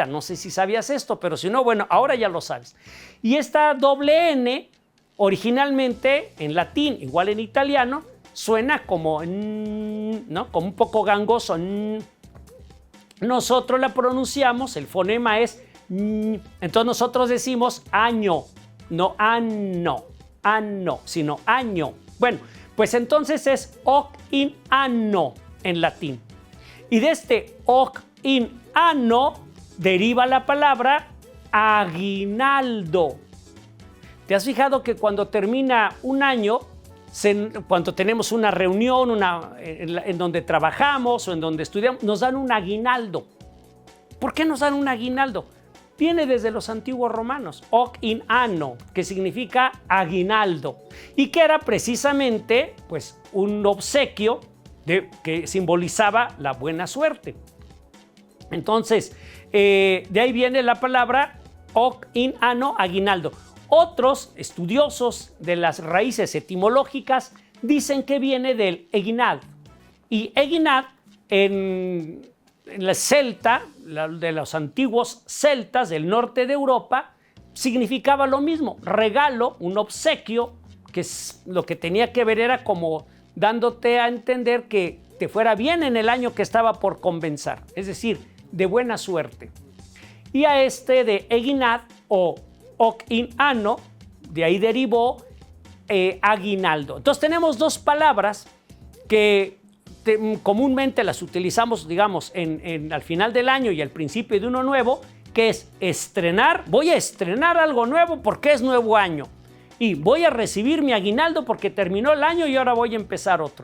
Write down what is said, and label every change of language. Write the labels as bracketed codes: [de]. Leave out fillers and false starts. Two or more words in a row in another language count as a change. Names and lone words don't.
[es] No sé si sabías esto, pero si no, bueno, ahora ya lo sabes. Y esta doble N, originalmente en latín, igual en italiano, suena como, ¿no? Como un poco gangoso. Nosotros la pronunciamos, el fonema es, entonces nosotros decimos año, no anno, sino año. Bueno, pues entonces es [la] hoc in anno [es] en latín. Y de este [la] hoc in anno [es] deriva la palabra aguinaldo. ¿Te has fijado que cuando termina un año, cuando tenemos una reunión en donde trabajamos o en donde estudiamos, nos dan un aguinaldo? ¿Por qué nos dan un aguinaldo? Viene desde los antiguos romanos, [la] hoc in anno, [es] que significa aguinaldo, y que era precisamente pues, un obsequio que simbolizaba la buena suerte. Entonces, de ahí viene la palabra [la] hoc in anno, [es] aguinaldo. Otros estudiosos de las raíces etimológicas dicen que viene del eginad. Y eginad en la celta, de los antiguos celtas del norte de Europa, significaba lo mismo, regalo, un obsequio, que lo que tenía que ver era como dándote a entender que te fuera bien en el año que estaba por comenzar, es decir, de buena suerte. Y a este de eginad o [la] hoc in anno, [es] de ahí derivó aguinaldo. Entonces tenemos dos palabras que comúnmente las utilizamos, digamos, al final del año y al principio de uno nuevo, que es estrenar. Voy a estrenar algo nuevo porque es nuevo año. Y voy a recibir mi aguinaldo porque terminó el año y ahora voy a empezar otro.